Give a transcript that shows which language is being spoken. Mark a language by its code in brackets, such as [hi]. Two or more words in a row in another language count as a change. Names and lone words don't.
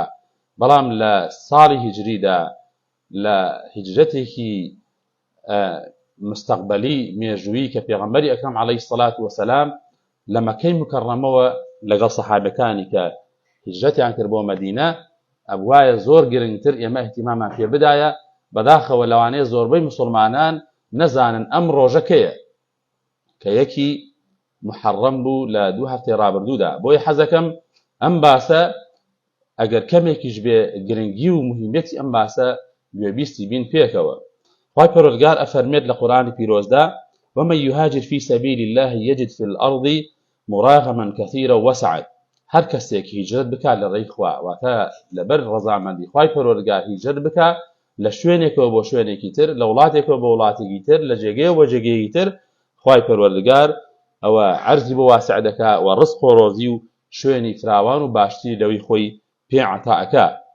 [ckb] بەڵام لە ساڵی هیجریدا لە هیجرەتێکی مستەقبەلی مێژوویی کە پێغەمبەری ئەکرەم [ar] عەلەیهی سەڵات وەسەلام [ckb] لە مەکەی مکەڕەمەوە لەگەڵ سەحابەکانی کە هیجرەتیان کرد بۆ مەدینە ئەبوایە زۆر گرنگتر ئێمە اهتیمامان پێ بدایە، بەداخەوە لەوانەیە زۆربەی مسلمانان نەزانن ئەم ڕۆژە کەیە، کە یەکی محەڕەم بوو لە 2 هەفتەی ڕابردوودا. بۆیە حەزەکەم ئەم باسە ئەگەر کەمێکیش بێ گرنگی و مهمەتی ئەم باسە گوێبیستی بین پێکەوە. خوای پەروەردگار ئەفەرمێت لە قورئانی پیرۆزدا: [ar] ومن يهاجر في سبيل الله يجد في الأرض مراغما كثيرا وسعة. [ckb] هەر کەسێک هیجرەت بکات لە ڕێی خوا، واتە لەبەر ڕەزامەندی خوای پەروەردگار هیجرەت بکات لە شوێنێکەوە بۆ شوێنێکی تر، لە وڵاتێکەوە بۆ وڵاتێکی تر، لە جێگەیەوە بۆ جێگەیەکی تر، خوای پەروەردگار ئەوە عەرزی بۆ واسع دەکات و ڕزق و ڕۆزی و شوێنی فراوان و باشتری لەوەی خۆی پێ عەتا ئەکات.